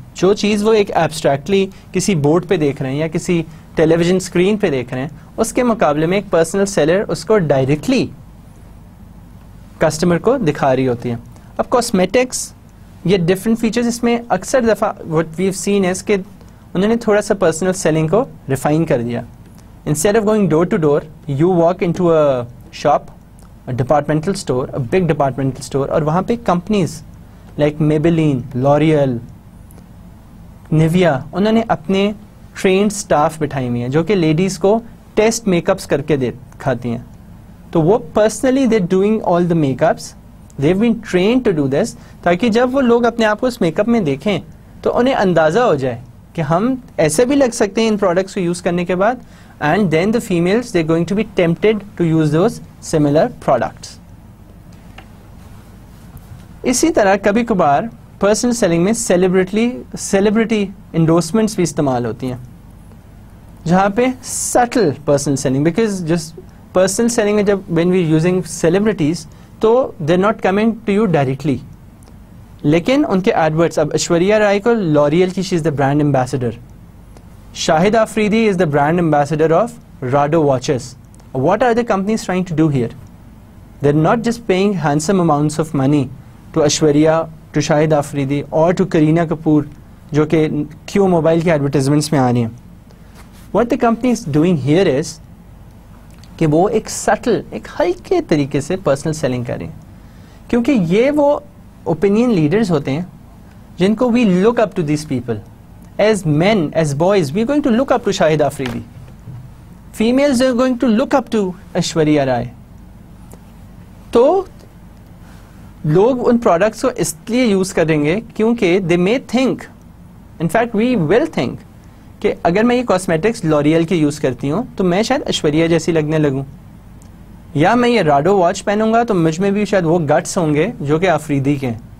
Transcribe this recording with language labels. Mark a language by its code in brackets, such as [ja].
[ur] جو چیز وہ ایک ایبسٹریکٹلی کسی بورڈ پہ دیکھ رہے ہیں یا کسی ٹیلی ویژن اسکرین پہ دیکھ رہے ہیں, اس کے مقابلے میں ایک پرسنل سیلر اس کو ڈائریکٹلی کسٹمر کو دکھا رہی ہوتی ہے. اب کاسمیٹکس, یہ ڈفرینٹ فیچرز, اس میں اکثر دفعہ [en] what we've seen is [ur] کہ انہوں نے تھوڑا سا پرسنل سیلنگ کو ریفائن کر دیا. [en] Instead of going door to door, you walk into a shop, a departmental store, a big departmental store, [ur] اور وہاں پہ [en] companies like Maybelline, L'Oreal, Nivea, [ur] انہوں نے اپنے trained staff بٹھائی ہوئی ہیں جو کہ لیڈیز کو ٹیسٹ میک اپس کر کے دکھاتی ہیں. تو وہ [en] personally they're doing all the makeups, they've been trained to do this, [ur] تاکہ جب وہ لوگ اپنے آپ کو اس میک اپ میں دیکھیں تو انہیں اندازہ ہو جائے کہ ہم ایسے بھی لگ سکتے ہیں ان پروڈکٹس کو یوز کرنے کے بعد, [en] and then the females, they're going to be tempted to use those similar products. [ur] اسی طرح کبھی کبھار پرسنل سیلنگ میں سیلیبریٹی انڈورسمنٹس بھی استعمال ہوتی ہیں, جہاں پہ سٹل پرسنل سیلنگ, بیکاز جس پرسنل سیلنگ میں جب وین وی یوزنگ سیلیبریٹیز تو [en] they not coming to you directly, [ur] لیکن ان کے ایڈورٹس, اب ایشوریا رائے کو لوریل کی [en] she is the brand ambassador, [ur] Shahid Afridi [en] Is the brand ambassador of Rado watches. What are the companies trying to do here? They're not just paying handsome amounts of money to Aishwarya, to Shahid Afridi or to Kareena Kapoor [ur] جو کہ Q Mobile کے advertisements میں آ رہی ہیں. [en] What the company is doing here is [ur] کہ وہ ایک still, ایک ہلکے طریقے سے پرسنل سیلنگ کر رہے ہیں, کیونکہ یہ وہ اوپینین لیڈرز ہوتے ہیں جن کو [en] we look up to these people. As men, as boys, we are going to look up to Shahid Afridi. Females are going to look up to Aishwarya Rai. [ur] تو لوگ ان پروڈکٹس کو اس لیے use کریں گے کیونکہ [en] they may think, in fact we will think [ur] کہ اگر میں یہ کاسمیٹکس لوریل کے یوز کرتی ہوں تو میں شاید ایشوریا جیسی لگنے لگوں, یا میں یہ راڈو واچ پہنوں گا تو مجھ میں بھی شاید وہ گٹس ہوں گے جو کہ آفریدی کے ہیں.